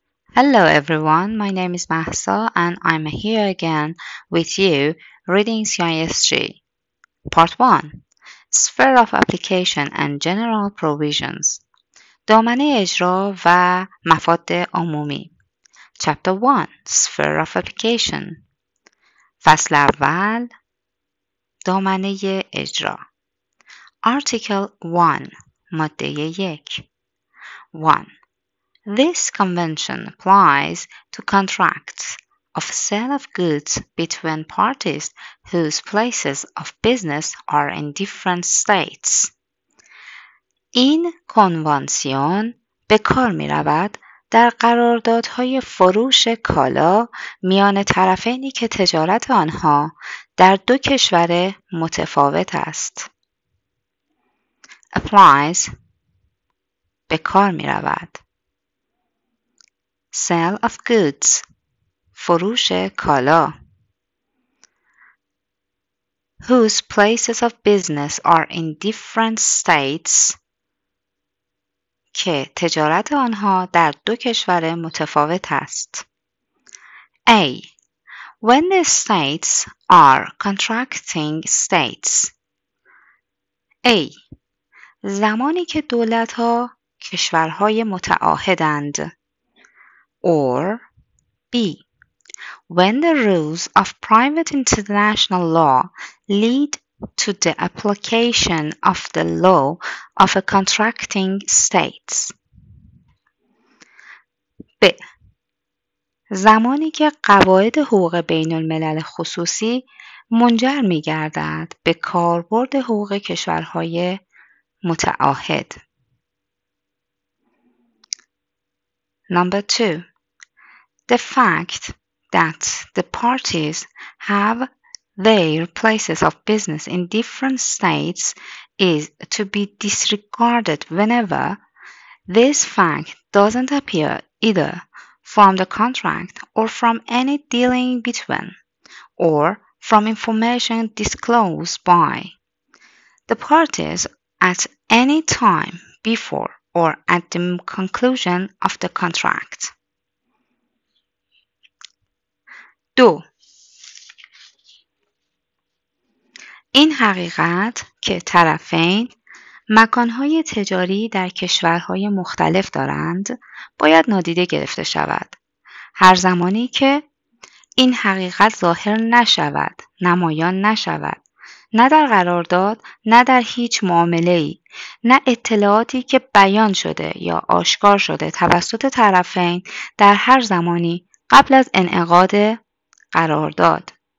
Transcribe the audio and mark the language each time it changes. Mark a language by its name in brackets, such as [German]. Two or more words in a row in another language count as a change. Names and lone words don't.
[English] Hello everyone, my name is Mahsa and I'm here again with you reading CISG. Part 1 Sphere of Application and General Provisions [Persian] دامنه اجرا و مفاد عمومی [English] Chapter 1 Sphere of Application [Persian] فصل اول دامنه اجرا [English] Article 1 ماده 1 1. This convention applies to contracts of sale of goods between parties whose places of business are in different states. [Persian] این کنوانسیون به کار می رود در قراردادهای فروش کالا میان طرفینی که تجارت آنها در دو کشور متفاوت است. applies به کار می رود. [English] sale of goods [Persian] فروش کالا [English] whose places of business are in different states [Persian] که تجارت آنها در دو کشور متفاوت است. [English] A. When the states are contracting states. A. [Persian] زمانی که دولت‌ها کشورهای متعاهدند. [English] Or B. When the rules of private international law lead to the application of the law of a contracting states. [Persian] ب. زمانی که قواعد حقوق بین الملل خصوصی منجر می گردد به کاربرد حقوق کشورهای متعاهد. [English] Number 2. The fact that the parties have their places of business in different states is to be disregarded whenever this fact doesn't appear either from the contract or from any dealing between, or from information disclosed by the parties at any time before or at the conclusion of the contract. [Persian] 2. این حقیقت که طرفین مکانهای تجاری در کشورهای مختلف دارند باید نادیده گرفته شود. هر زمانی که این حقیقت ظاهر نشود، نمایان نشود، نه در قرارداد، نه در هیچ معامله‌ای، نه اطلاعاتی که بیان شده یا آشکار شده توسط طرفین در هر زمانی قبل از انعقاد قرارداد.